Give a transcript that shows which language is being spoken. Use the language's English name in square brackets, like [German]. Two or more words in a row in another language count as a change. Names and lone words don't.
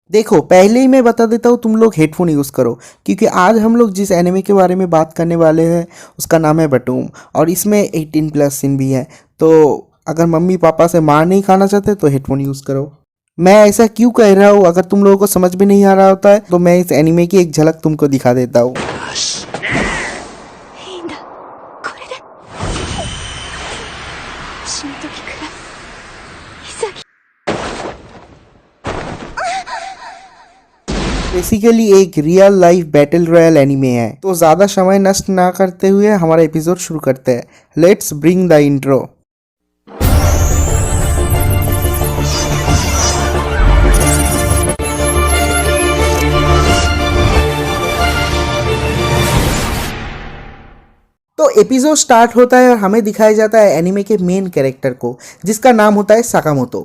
[Hindi] देखो, पहले ही मैं बता देता हूँ, तुम लोग हेडफोन यूज़ करो, क्योंकि आज हम लोग जिस एनिमे के बारे में बात करने वाले हैं उसका नाम है बटूम। और इसमें 18+ सीन भी है। तो अगर मम्मी पापा से मार नहीं खाना चाहते तो हेडफोन यूज़ करो। मैं ऐसा क्यों कह रहा हूँ, अगर तुम लोगों को समझ में नहीं आ रहा होता है तो मैं इस एनिमे की एक झलक तुमको दिखा देता हूँ। [Japanese] いいんだこれで死ぬ時くらい潔 [Hindi] बेसिकली एक [English] real life battle royal anime [Hindi] है। तो ज़्यादा समय नष्ट ना करते हुए हमारा एपिसोड शुरू करते हैं। [English] let's bring the intro. [Hindi] तो एपिसोड स्टार्ट होता है और हमें दिखाया जाता है एनिमे के [English] main character [Hindi] को, जिसका नाम होता है साकामोतो।